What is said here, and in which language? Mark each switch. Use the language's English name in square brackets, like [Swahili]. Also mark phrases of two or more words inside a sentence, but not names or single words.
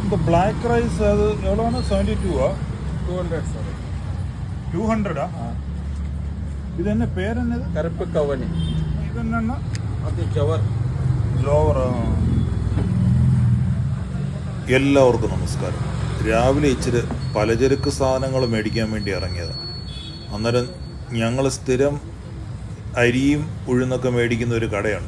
[Tamil] இந்த [English] black rice [Tamil] அது எவ்வளோன்னா 72 200 சார். 200 இது என்ன பேர் என்னது? [Malayalam] കറുപ്പ് കവനി. ഇത് എന്നാ? അത് ജവർ. ജോവർ. എല്ലാവർക്കും നമസ്കാരം. രാവിലെ ഇച്ചിരി പലചരക്ക് സാധനങ്ങൾ മേടിക്കാൻ വേണ്ടി ഇറങ്ങിയതാണ്. അന്നേരം ഞങ്ങൾ സ്ഥിരം അരിയും ഉഴുന്നൊക്കെ മേടിക്കുന്ന ഒരു കടയുണ്ട്.